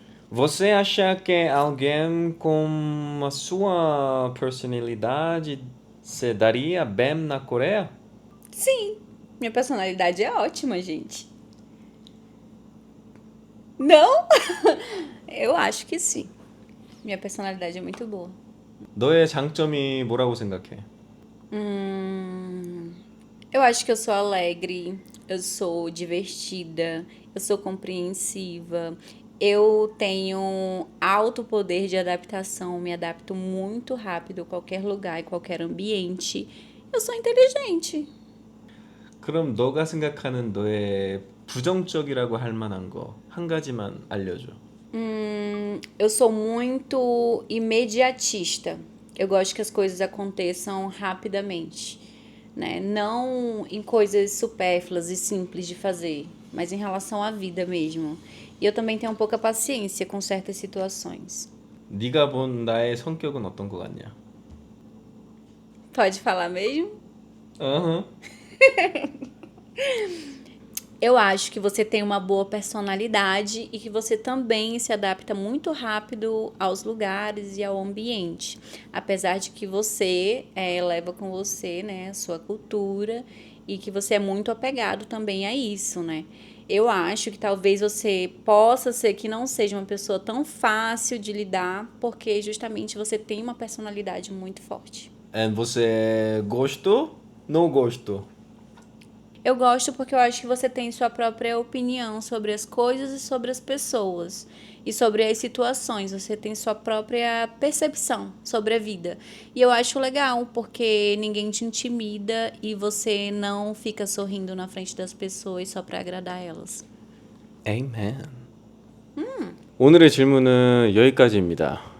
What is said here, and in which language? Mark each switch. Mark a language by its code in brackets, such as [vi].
[pt] Você acha que alguém com a sua personalidade se daria bem na Coreia? Sim, minha personalidade é ótima, gente. Não? Eu acho que sim. Minha personalidade é muito boa. [ko] 너의 장점이 뭐라고 생각해? [pt] Eu acho que eu sou alegre, eu sou divertida, eu sou compreensiva, eu tenho alto poder de adaptação, me adapto muito rápido a qualquer lugar e qualquer ambiente. Eu sou inteligente. [ko] 그럼 너가 생각하는 너의 부정적이라고 할 만한 거 한 가지만 알려줘. [pt] Eu sou muito imediatista. Eu gosto que as coisas aconteçam rapidamente, né? Não em coisas supérfluas e simples de fazer, mas em relação à vida mesmo. E eu também tenho pouca paciência com certas situações. [ko] 네가 본 나의 성격은 어떤 것 같냐? [pt] Pode falar mesmo? 어허. Eu acho que você tem uma boa personalidade e que você também se adapta muito rápido aos lugares e ao ambiente. Apesar de que você leva com você, né, a sua cultura e que você é muito apegado também a isso, né? Eu acho que talvez você possa ser que não seja uma pessoa tão fácil de lidar, porque justamente você tem uma personalidade muito forte. And você gostou? Não gostou? Eu gosto porque eu acho que você tem sua própria opinião sobre as coisas e sobre as pessoas. E sobre as situações. Você tem sua própria percepção sobre a vida. E eu acho legal porque ninguém te intimida e você não fica sorrindo na frente das pessoas só para agradar elas. Amen. [ko] 오늘의 질문은 여기까지입니다.